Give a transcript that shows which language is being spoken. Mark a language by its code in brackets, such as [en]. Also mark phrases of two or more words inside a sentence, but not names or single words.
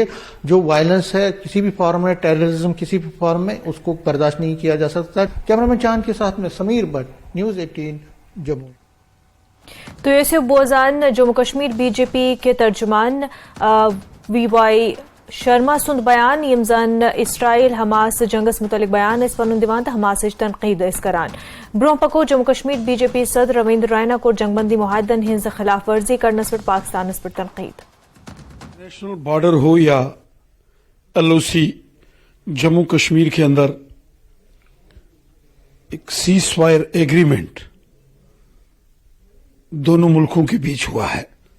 [hi] जो वायलेंस है किसी भी फॉर्म में, टेररिज्म किसी भी फॉर्म में, उसको बर्दाश्त नहीं किया जा सकता। कैमरामैन चांद के साथ में समीर भट्ट, न्यूज 18 जम्मू। [ks] तो ये बोजान जम्मू कश्मीर बीजेपी के तर्जुमान VY शर्मा सुंद बयान यम जन इसराइल हमास जंगस मुतलिक बयान इस पनुन दिवान तो हमास तनकीद इस करान ब्रोह पको जम्मू कश्मीर बीजेपी सदर रविंद्र रैना को जंगबंदी मुआहदन हिंद खिलाफ वर्जी [hi] करने पर पाकिस्तान पर तनकीद। नेशनल बॉर्डर हो या LOC, जम्मू कश्मीर के अंदर एक [en] cease fire agreement [hi] दोनों मुल्कों के बीच हुआ है।